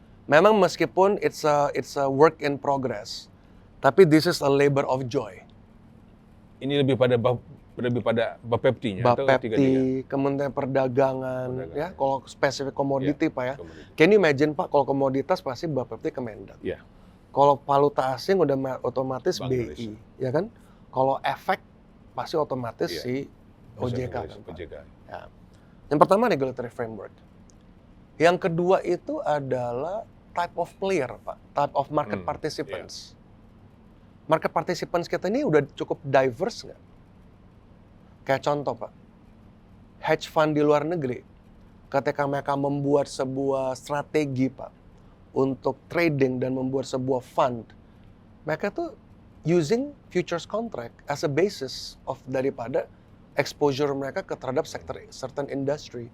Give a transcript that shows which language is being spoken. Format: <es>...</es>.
<id>Memang meskipun</id> <en>it's a work in progress,</en> <id>tapi</id> <en>this is a labor of joy.</en> <id>Ini lebih pada Bapepti-nya atau Bapepti, Kementerian Perdagangan, ya. Kalau spesifik komoditi, Pak ya.</id> <en>Can you imagine,</en> <id>Pak, kalau komoditas pasti Bapepti Kemendak. Iya. Kalau valuta asing udah otomatis Bank BI, Indonesia. ya kan? Kalau efek pasti otomatis si OJK. Ya. Yang pertama regulatory framework. Yang kedua itu adalah</id> <en>type of player,</en> <id>Pak.</id> <en>Type of market participants.</en> <id>Market participants kita ini udah cukup diverse nggak? Kayak contoh, Pak. Hedge fund di luar negeri. Ketika mereka membuat sebuah strategi, Pak, untuk trading dan membuat sebuah fund, mereka tuh</id> <en>using futures contract as a basis of daripada exposure mereka ke terhadap sektor certain industry.</en>